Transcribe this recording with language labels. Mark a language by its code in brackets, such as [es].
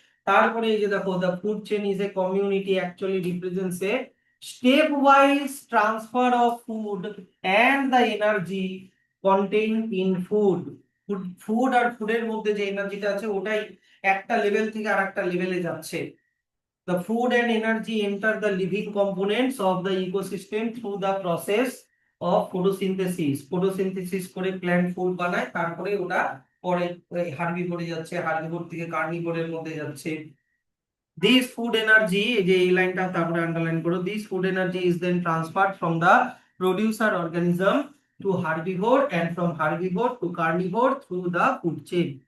[bn] তারপরে এই যে দেখো, [en] The food chain is a community actually represents a step wise transfer of food and the energy contain in food. [bn] Food আর ফুডের মধ্যে যে এনার্জিটা আছে, ওটাই একটা লেভেল থেকে আর একটা লেভেলে যাচ্ছে। [en] The food and energy enter the living components of the ecosystem through the process of photosynthesis. [bn] Photosynthesis করে প্ল্যান্ট ফুড বানায়, তারপরে ওটা পরে হার্বিভোরে যাচ্ছে, হার্বিভোর থেকে কার্নিভোরের মধ্যে যাচ্ছে। [en] This food energy, [bn] যে এই লাইনটা তারপরে আন্ডারলাইন করো, [en] this food energy is then transferred from the producer organism to herbivore and from herbivore to carnivore through the food chain.